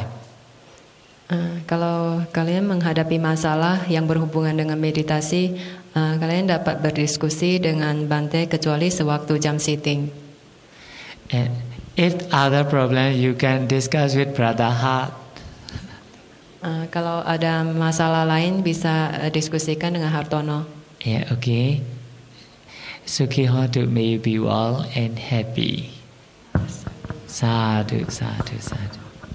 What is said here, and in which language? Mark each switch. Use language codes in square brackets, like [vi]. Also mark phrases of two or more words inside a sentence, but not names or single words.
[id] Kalau kalian menghadapi masalah yang berhubungan dengan meditasi, kalian dapat berdiskusi dengan Bante kecuali sewaktu jam sitting. [en] And if other problem, you can discuss with Brother Hart. [id] Kalau ada masalah lain bisa diskusikan dengan Hartono. [en] Yeah, [pi] okay. Sukhi Hotu, [en] may you be well and happy. [pi] Sadhu, sadhu, sadhu.